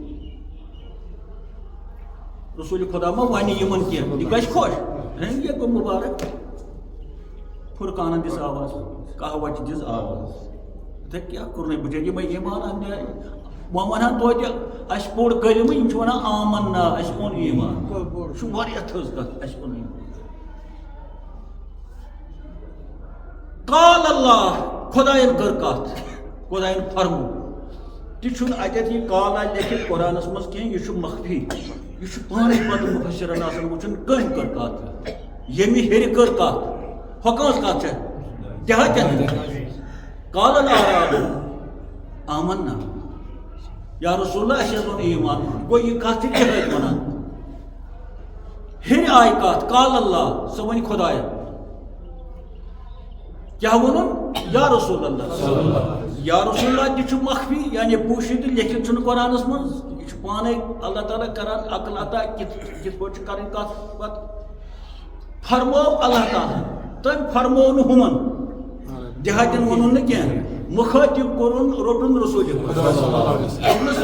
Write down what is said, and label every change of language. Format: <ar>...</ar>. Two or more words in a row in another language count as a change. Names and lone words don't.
<ks>رسول خۄدا ما وَنہِ یِمن کینٛہہ یہِ گژھِ خۄش یہِ گوٚو مُبارک فرقانن دِژ آواز کہوت دِژ آواز یِتھے کیٛاہ کوٚرنَے بہٕ یِمے ایٖمان اَننہِ وہ ونان توتہ اس پوٚر کلمہ یم چھ ونان آمنا اس اون ایمان چھ واریاہ تھٔز کتھ اس اون ایمان</ks> <ar>قال اللہ</ar> <ks>خدایَن کٔر کتھ خدایَن فرمو تہ چھُنہٕ اتٮ۪تھ یہ قالا لیکھِتھ قرآنس منٛز کینٛہہ یہ چھُ مخفی یہ چھُ پانے پتہٕ مفسرن آسان وٕچھُن کٔمۍ کٔر کتھ ییٚمہِ ہیٚرِ کٔر کتھ ہۄ کٲنٛس کتھ چھےٚ دِہاتٮ۪ن</ks> <ar>قال الاعراب آمنا یا رسول اللہ</ar> <ks>اَسہِ حظ اوٚن ایمان گوٚو یہِ کتھ چھِ دِہٲتۍ ونان ہیٚرِ آیہِ کتھ</ks> <ar>قال اللہ</ar> <ks>سۄ ونہِ خۄداین کیا ونُن</ks> <ar>یا رسول اللہ یا رسول اللہ</ar> <ks>تہ چھ مخفی یعنی پوشیدہ لیکھت چھُنہٕ قرآنس منٛز یہ چھ پانے اللہ تعالیٰ کران عقل عطا کت پٲٹھۍ کرٕنۍ کتھ پتہٕ فرمو اللہ تعالیٰ تٔمۍ فرمو نہٕ ہُمن دِہاتٮ۪ن ووٚنُن نہٕ کینٛہہ مخاطب کوٚرُن روٚٹُن رسول دوٚپنس</ks>